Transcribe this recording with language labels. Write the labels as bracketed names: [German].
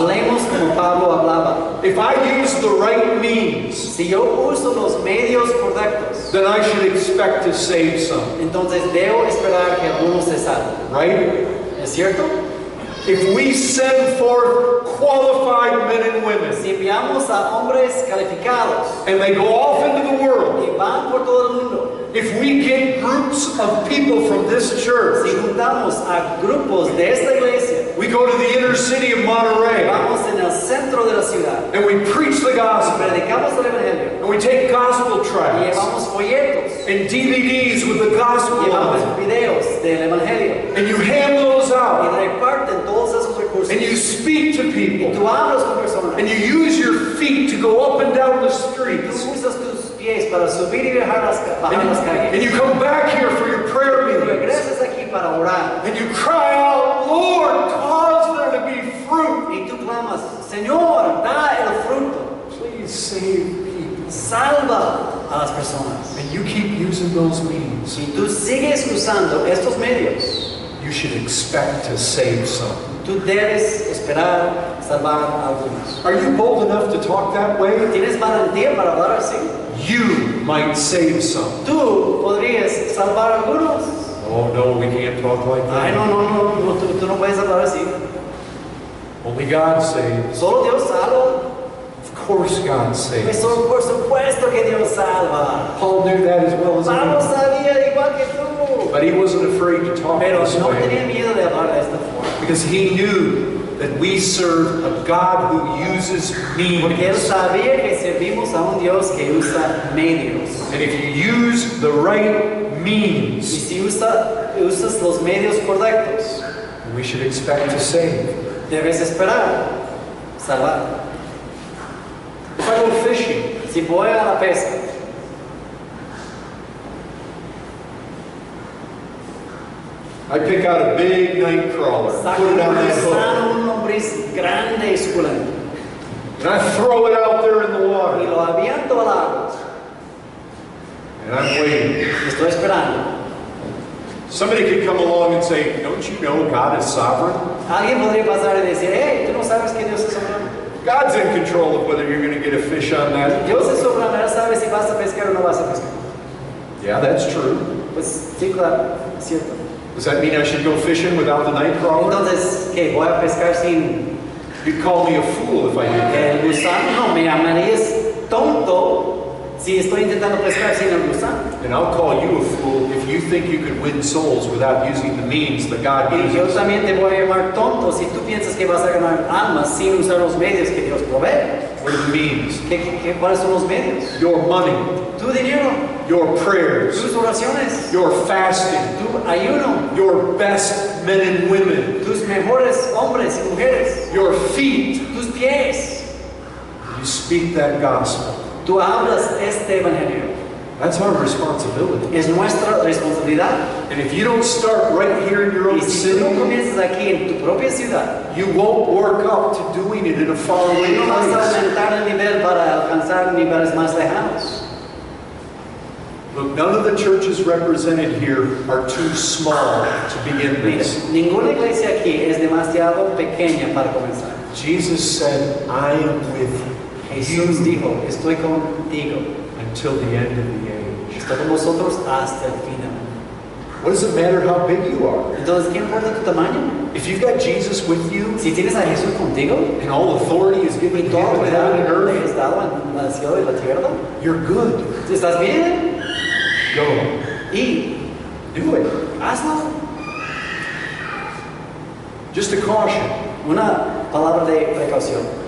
[Spanish] Hablemos como Pablo hablaba. [English] If I use the right means, [Spanish] Si yo uso los medios correctos, [English] then I should expect to save some. [Spanish] entonces debo esperar que algunos se salven. [English] Right? [Spanish] ¿Es cierto? [English] If we send forth qualified men and women, [Spanish] Si enviamos a hombres calificados [English] and they go off into the world, [Spanish] y van por todo el mundo, [English] if we get groups of people from this [Spanish] si [English] church, [Spanish] juntamos a grupos de esta iglesia, [English] we go to the inner city of Monterey, [Spanish] vamos en el centro de la ciudad, [English] and we preach the gospel, [Spanish] predicamos el Evangelio, [English] and we take gospel [Spanish] y [English] tracts [Spanish] llevamos folletos, [English] and DVDs with the gospel on [Spanish] llevamos [English] them, [Spanish] videos del Evangelio, [English] and you hand those [Spanish] y [English] out, [Spanish] reparten todos esos recursos, [English] and you speak to [Spanish] y [English] people, [Spanish] tú hablas con personas, [English] and you use your feet to go up and down the [Spanish] tú [English] streets, [Spanish] usas tus pies para subir y bajar las calles, [English] and you come back here for your prayer [Spanish] y [English] meetings, [Spanish] regresas aquí para orar, [English] and you cry out, Lord, cause there to be fruit. [Spanish] y tú clamas, Señor, da el fruto, [English] Please save people. [Spanish] salva a las personas. [English] And you keep using those means. [Spanish] Si tú sigues usando estos medios, [English] You should expect to save some. [Spanish] tú debes esperar salvar a algunos. [English] Are you bold enough to talk that way? [Spanish] ¿Tienes valentía para hablar así? [English] You might save some. [Spanish] Tú podrías salvar a algunos. [English] Oh no, we can't talk like [Spanish] Ay, [English] that. [Spanish] no, tú no puedes hablar así. [English] Only God saves. [Spanish] Solo Dios salva. [English] Of course God saves. [Spanish] Por supuesto que Dios salva. [English] Paul knew that as well as [Spanish] Pablo [English] anyone. [Spanish] sabía igual que tú. [English] But he wasn't afraid to talk [Spanish] Pero [English] this [Spanish] no [English] way. [Spanish] tenía miedo de hablar de esta forma. [English] Because he knew that we serve a God who uses [Spanish] Porque él [English] means. [Spanish] sabía que servimos a un Dios que usa medios. [English] And if you use the right [Spanish] Y [English] means, [Spanish] si usas los medios correctos, [English] we should expect to save. [Spanish] debes esperar salvar. [English] go fishing, [Spanish] Si voy a la pesca, [English] I pick out a big night crawler, [Spanish] saco [English] put it on that hook, [Spanish] gusano, un lombriz grande y suculento, [English] and I throw it out there in the water, [Spanish] lo aviento al agua. [English] and I'm waiting. [Spanish] Y estoy esperando. [English] Somebody could come along and say, don't you know God is sovereign? [Spanish] Alguien podría pasar y decir, hey, ¿tú no sabes que Dios es soberano? [English] God's in control of whether you're going to get a fish on that. [Spanish] Dios es soberano, Él sabe si vas a pescar o no vas a pescar. [English] Yeah, that's true. [Spanish] Pues sí, claro, es cierto. [English] Does that mean I should go fishing without the night crawler? [Spanish] Entonces, ¿qué? ¿Voy a pescar sin [English] You'd call me a fool if I did that. [Spanish] el gusano? No, me llamarías tonto si estoy intentando pescar sin el gusano. [English] And I'll call you a fool if you think you could win souls without using the means that God [Spanish] Y yo [English] uses. [Spanish] también te voy a llamar tonto si tú piensas que vas a ganar almas sin usar los medios que Dios provee. [English] What are the means? [Spanish] ¿Cuáles son los medios? [English] Your money, [Spanish] Tu dinero, [English] your prayers, [Spanish] tus oraciones, [English] your fasting, [Spanish] tu ayuno, [English] your best men and women, [Spanish] tus mejores hombres y mujeres, [English] your feet. [Spanish] tus pies. [English] You speak that gospel. [Spanish] Tú hablas este evangelio. [English] That's our responsibility. [Spanish] Es nuestra responsabilidad. [English] And if you don't start right here in your own [Spanish] Y si tú no [English] city, [Spanish] comienzas aquí en tu propia ciudad, [English] you won't work up to doing it in a faraway [Spanish] no vas a [English] place. [Spanish] aumentar el nivel para alcanzar niveles más lejanos. [English] Look, none of the churches represented here are too small to begin [Spanish] Mira, [English] this. [Spanish] ninguna iglesia aquí es demasiado pequeña para comenzar. [English] Jesus said, I am with [Spanish] Jesús [English] you [Spanish] dijo, estoy contigo, [English] until the end of the age. [Spanish] estoy con vosotros hasta el final. [English] What does it matter how big you are? [Spanish] Entonces, ¿qué importa tu tamaño? [English] If you've got Jesus with you [Spanish] Si tienes a Jesús contigo [English] and all authority is given to [Spanish] toda [English] him in heaven and [Spanish] autoridad le [English] earth, [Spanish] es dado en el cielo y la tierra, [English] you're good. [Spanish] ¿estás bien? [English] Go. [Spanish] Y [English] Do it. [Spanish] hazlo. [English] Just a caution. [Spanish] Una palabra de precaución.